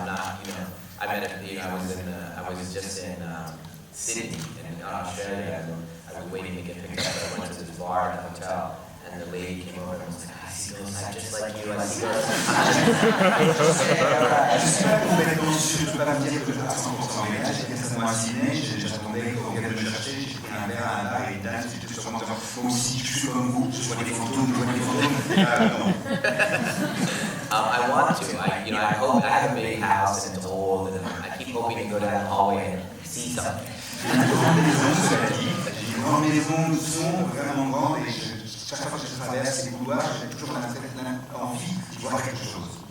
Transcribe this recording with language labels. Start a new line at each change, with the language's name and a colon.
English: I'm not, I met I was just in Sydney in Australia, and I was waiting to get picked up. I went to this bar at the hotel, and the lady came over and was like, I see girls just like you, I see girls.
French: Je suis pas complètement sûr, je peux pas me dire que je suis à 100% réel. J'étais récemment à Sydney, j'attendais qu'on vienne me chercher, j'ai pris un verre à un bar et une dame, j'étais sûrement en disant, moi aussi je suis comme vous, je vois des fantômes, je vois des fantômes. Non.
English: I want to. I hope I have a big house and it's old, and I keep hoping to go down the hallway and see something.
French: J'ai une grande maison, cela dit. J'ai une grande maison, son vraiment grande, et chaque fois que je traverse les couloirs, j'ai toujours envie de voir quelque chose.